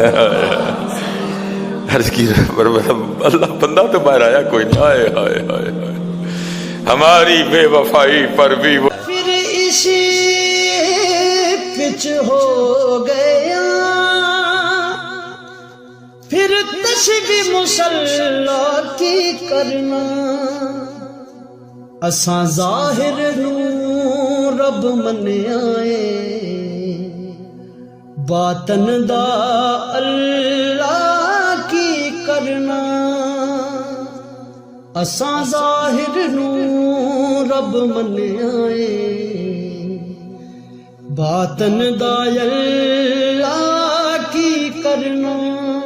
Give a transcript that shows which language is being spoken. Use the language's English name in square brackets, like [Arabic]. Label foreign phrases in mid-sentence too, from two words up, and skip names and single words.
[Urdu] عرض کی اللہ بندہ تو باہر آیا کوئی نہیں، ہائے ہائے ہائے ہائے ہماری بے وفائی پر بھی [Punjabi] پھر اسی پچ ہو گیا، پھر تسبیح مصلی کی کرنا۔ اساں ظاہر نوں رب منیا اے باطن دا اللہ کی کرنا اساں ظاہر نوں رب منیا اے باطن دا اللہ کی کرنا